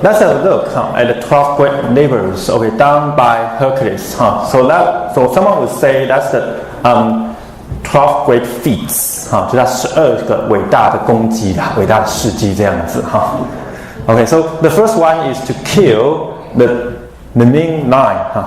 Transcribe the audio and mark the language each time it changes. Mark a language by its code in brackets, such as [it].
[en] let's have a look at the 12 great labors, okay, done by Hercules. So someone would say that's the 12 great feats. [zh] 就它12个伟大的功绩啦，伟大的事迹这样子哈。 [en] Okay, so the first one is to kill the main line.